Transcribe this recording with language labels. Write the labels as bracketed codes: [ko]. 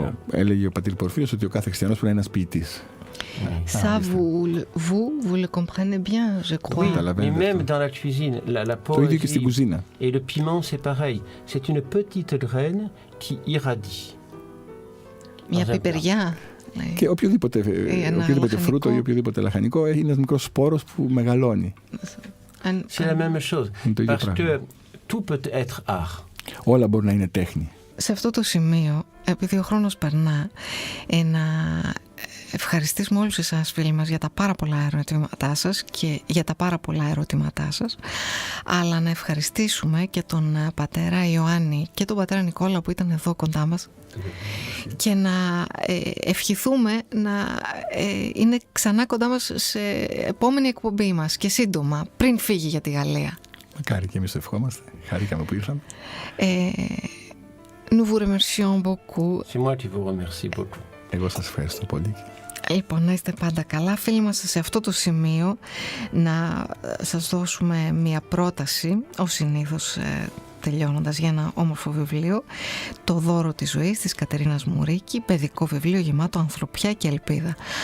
[el] Έλεγε ο πατήρ Πορφύριος ότι ο κάθε χριστιανός πρέπει να είναι ένας ποιητής. [fr] Ça, vous le comprenez bien, je crois. Oui, mais même dans la cuisine, la poésie et le piment, c'est pareil. C'est une petite graine qui irradie. [el] Μια πιπεριά. Και οποιοδήποτε φρούτο ή οποιοδήποτε λαχανικό είναι ένας μικρός σπόρος που μεγαλώνει. [fr] C'est la même chose. Parce que tout peut être art. [el] Όλα μπορεί να είναι τέχνη. Σε αυτό το σημείο, επειδή ο χρόνος περνά, να ευχαριστήσουμε όλους εσάς φίλοι μας για τα πάρα πολλά ερωτήματά σας και για τα πάρα πολλά ερωτήματά σας, αλλά να ευχαριστήσουμε και τον πατέρα Ιωάννη και τον πατέρα Νικόλα που ήταν εδώ κοντά μας και να ευχηθούμε να είναι ξανά κοντά μας σε επόμενη εκπομπή μας και σύντομα, πριν φύγει για τη Γαλλία. Μακάρι και εμείς το ευχόμαστε. Χαρήκαμε που ήρθαμε. [fr] Nous vous remercions beaucoup. C'est moi qui vous remercie beaucoup. [el] Εγώ σας ευχαριστώ πολύ. Λοιπόν, να είστε πάντα καλά. Φίλοι μας, σε αυτό το σημείο να σας δώσουμε μια πρόταση, ως συνήθως τελειώνοντας, για ένα όμορφο βιβλίο, «Το δώρο της ζωής» της Κατερίνας Μουρίκη, παιδικό βιβλίο γεμάτο ανθρωπιά και ελπίδα.